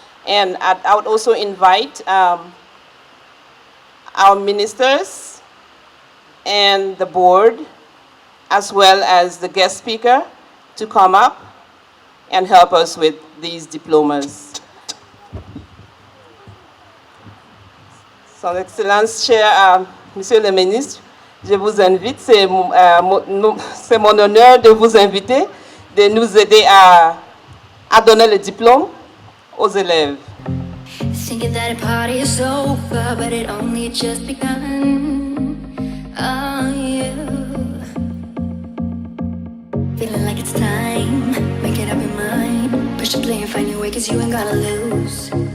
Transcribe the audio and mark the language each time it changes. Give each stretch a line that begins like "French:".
English: And I would also invite our ministers and the board, as well as the guest speaker, to come up and help us with these diplomas.
French: Son Excellence, cher Monsieur le Ministre, je vous invite, c'est mon honneur de vous inviter, de nous aider à donner le diplôme aux élèves.
English: Thinking that a party is over, but it only just begun. Oh, you feeling like it's time, make it up your mind. Push the play and find your way, cause you ain't gotta lose.